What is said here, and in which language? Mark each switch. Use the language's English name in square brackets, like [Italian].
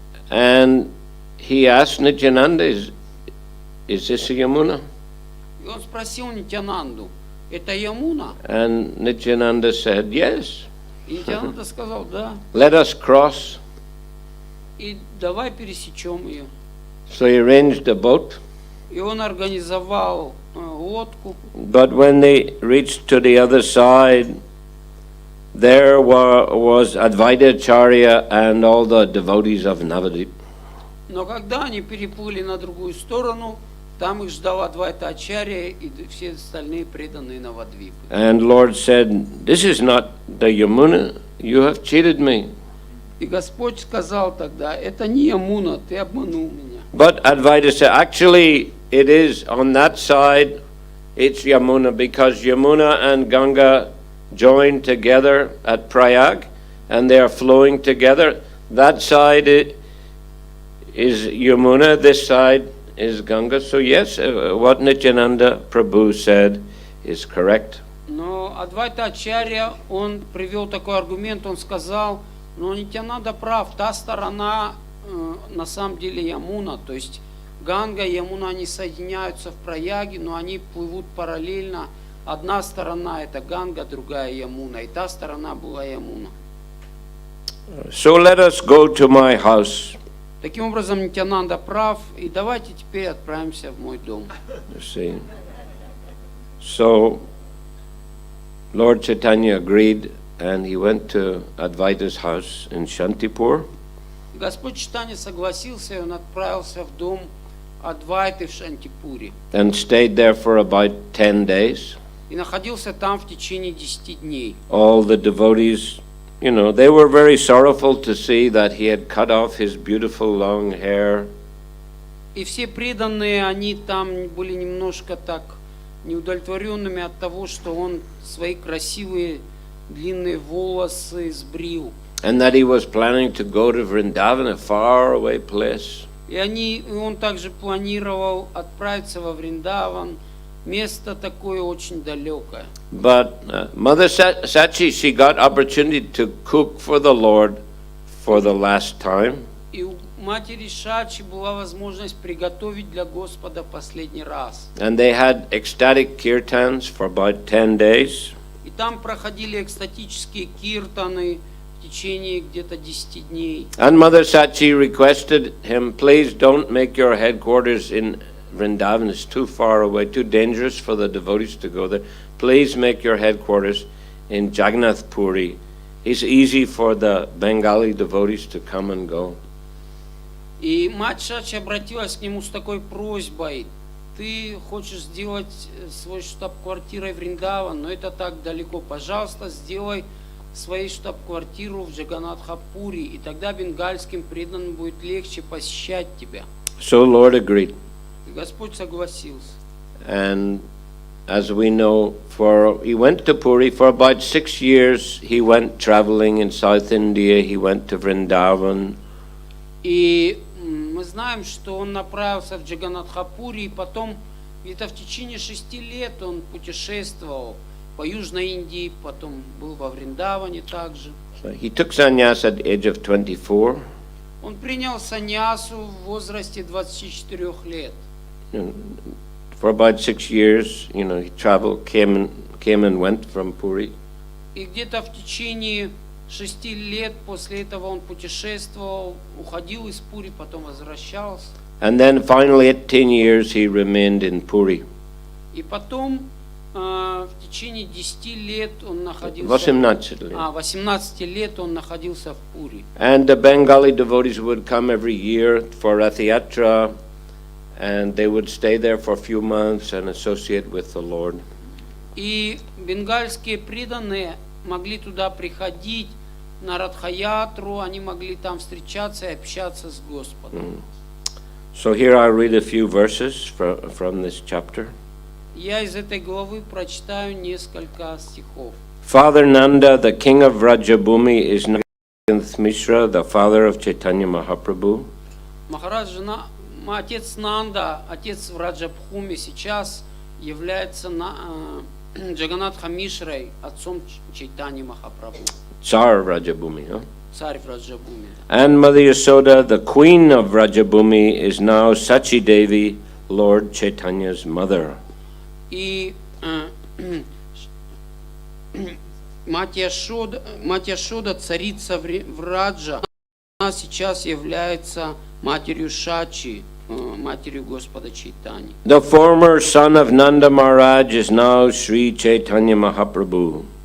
[English] And he asked Nityananda, is this a Yamuna? [Russian] И он спросил Нитьянанду, это Ямуна? [English] And Nityananda said, yes. [Russian] И Нитьянанда сказал, да. [English] Let us cross. [Russian] И давай пересечем ее. [English] So he arranged a boat. [Russian] И он организовал лодку. [English] But when they reached to the other side, there was Advaita Acharya and all the devotees of Navadip. [Russian] Но когда они переплыли на другую сторону, там их ждал Адвайта Ачарья и все остальные преданные Навадвипы. [English] And Lord said, this is not the Yamuna, you have cheated me. [Russian] И Господь сказал тогда, это не Ямуна, ты обманул меня. [English] But Advaita said, actually, it is on that side, it's Yamuna, because Yamuna and Ganga join together at Prayag, and they are flowing together. That side is Yamuna, this side is Ganga. So yes, what Nityananda Prabhu said is correct. [Russian] Но Адвайта Ачарья, он привел такой аргумент, он сказал, но Нитьянанда прав, та сторона на самом деле Ямуна, то есть Ганга и Ямуна, они соединяются в Праяге, но они плывут параллельно. Одна сторона это Ганга, другая Ямуна, и та сторона была Ямуна. [English] So let us go to my house. [Russian] Таким образом, Нитьянанда прав, и давайте теперь отправимся в мой дом. [English] See. So Lord Chaitanya agreed, and he went to Advaita's house in Shantipur. [Russian] Господь Чайтанья согласился, и он отправился в дом Адвайты в Шантипуре. [English] And stayed there for about 10 days. [Russian] И находился там в течение 10 дней. [English] All the devotees, you know, they were very sorrowful to see that he had cut off his beautiful long hair. [Russian] И все преданные, они там были немножко так неудовлетворенными от того, что он свои красивые длинные волосы сбрил. [English] And that he was planning to go to Vrindavan, a faraway place. [Russian] И он также планировал отправиться во Вриндаван, место такое очень далекое. [English] But Mother Sachi, she got opportunity to cook for the Lord for the last time. [Russian] И у матери Шачи была возможность приготовить для Господа последний раз. [English] And they had ecstatic kirtans for about 10 days. [Russian] И там проходили экстатические киртаны в течение где-то 10 дней. [English] And Mother Sachi requested him, please don't make your headquarters in Vrindavan. It's too far away, too dangerous for the devotees to go there. Please make your headquarters in Jagannath Puri. It's easy for the Bengali devotees to come and go. [Russian] И мать Шачи обратилась к нему с такой просьбой: ты хочешь сделать свой штаб-квартирой Вриндаван, но это так далеко. Пожалуйста, сделай свою штаб-квартиру в Джаганнатхапури, и тогда бенгальским преданным будет легче посещать тебя. [English] So Lord agreed. [Russian] И Господь согласился. [English] And as we know, he went to Puri for about 6 years. He went traveling in South India. He went to Vrindavan. [Russian] И мы знаем, что он направился в Джаганнатхапури, и потом где-то в течение 6 лет он путешествовал по Южной Индии, потом был во Вриндаване также. [English] So he took sannyas at the age of 24. [Russian] Он принял саньясу в возрасте 24 лет. [English] For about 6 years, you know, he traveled, came and went from Puri. [Russian] И где-то в течение 6 лет после этого он путешествовал, уходил из Пури, потом возвращался. [English] And then finally at 10 years he remained in Puri. [Russian] И потом в течение 10 лет он находился... 18 лет. 18 лет он находился в Пури. [English] And the Bengali devotees would come every year for Rath Yatra, and they would stay there for a few months and associate with the Lord. [Russian] И бенгальские преданные могли туда приходить на Радхаятру, они могли там встречаться и общаться с Господом. [English] So here I'll read a few verses from this chapter. [Russian] Я из этой главы прочитаю несколько стихов. [English] Father Nanda, the king of Rajabhumi, is now Mishra, the father of Chaitanya Mahaprabhu. [Russian] Махарадж, отец Нанда, отец в Раджабхуме, сейчас является Джаганатха Мишрой, отцом Чайтаньи Махапрабху. [English] Tsar Rajabhumi, huh? [Russian] Царь в Раджабхуме. [English] And Mother Yasoda, the queen of Rajabhumi, is now Sachi Devi, Lord Chaitanya's mother. [Russian] И мать Яшода, царица в Раджа, она сейчас является матерью Шачи, матерью Господа Чайтаньи. [English] The former son of Nanda Maharaj is now Sri Chaitanya Mahaprabhu.